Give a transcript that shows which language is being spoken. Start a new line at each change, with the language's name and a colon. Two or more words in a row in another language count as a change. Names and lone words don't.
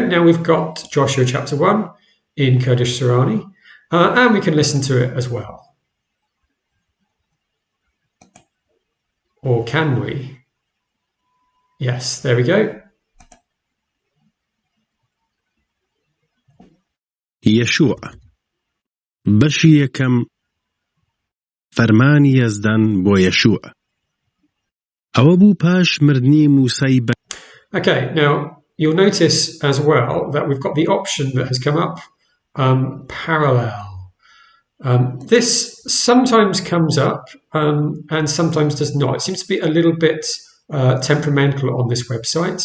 English: Now we've got Joshua chapter 1 in Kurdish Surani. And we can listen to it as well. Or can we? Yes, there we go.
Central Kurdish: يشوع بەشی یەکەم فەرمانی یەزدان بۆ یەشوع ئەوە بوو پاش مردنی موسای بە
English: Okay, now you'll notice as well that we've got the option that has come up, parallel. This sometimes comes up and sometimes does not. It seems to be a little bit temperamental on this website.